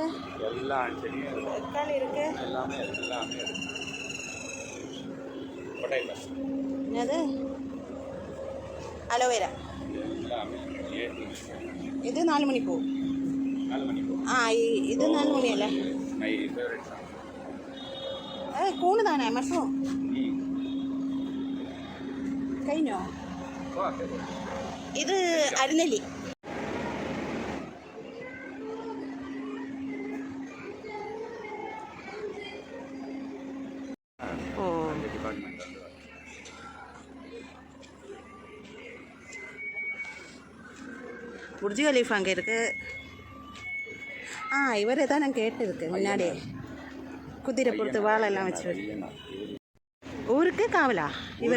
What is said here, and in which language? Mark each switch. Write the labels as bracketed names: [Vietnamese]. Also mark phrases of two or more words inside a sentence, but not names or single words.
[Tamil] எல்லாம் செடியும் தக்காளி இருக்கு, எல்லாமே எல்லாமே. என்னது? அலோவேரா. இது 4 மணி பூ. 4 மணி பூ. இது 4 மணி അല്ലേ? [English] My favorite song. [Malayalam] കൂണ് താനേ മഷ്റൂം കഴിഞ്ഞോ? ഇത് അരിനെല്ലി. ഓ, [Tamil] புர்ஜ் கலீஃபா அங்கே இருக்குது. இவரே தான் நான் கேட்டிருக்கு முன்னாடியே. குதிரை பொறுத்து வாழெல்லாம் வச்சு. ஊருக்கு காவலா இவர்?